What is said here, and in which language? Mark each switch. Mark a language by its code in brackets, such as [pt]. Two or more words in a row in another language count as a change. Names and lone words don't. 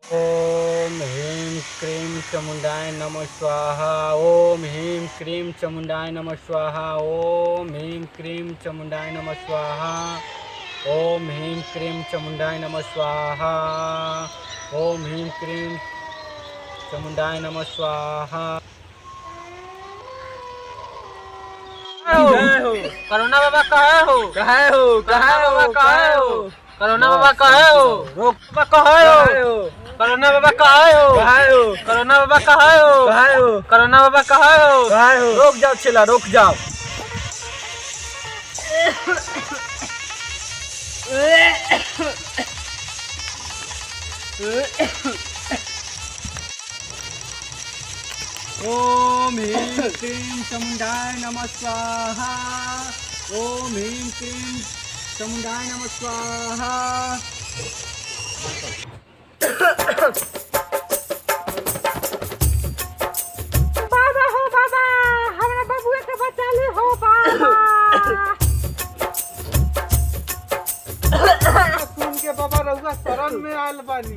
[sa] ओम ह्रीं क्रीं चामुंडाय नमः स्वाहा। ओम ह्रीं क्रीं चामुंडाय नमः स्वाहा। ओम ह्रीं क्रीं चामुंडाय नमः स्वाहा। ओम ह्रीं क्रीं चामुंडाय नमः स्वाहा। ओम ह्रीं क्रीं चामुंडाय नमः स्वाहा। [bho] करोना बाबा कहे हो? कहे हो बाबा कहे हो? करोना बाबा कहे हो? रोक बाबा कहे हो? करोना बाबा कहे हो? करोना बाबा कहे हो? करोना बाबा कहे हो? रोक जाओ छेला, रोक जाओ। [sa] ओम ह्रीं क्रीं चामुंडाय नमः स्वाहा। ओम ह्रीं क्रीं चामुंडाय नमः स्वाहा। [bho] बाबा हो बाबा, हमरा बबुआ के बचा ले हो बाबा। सुन के बाबा रउआ शरण में आयल बानी।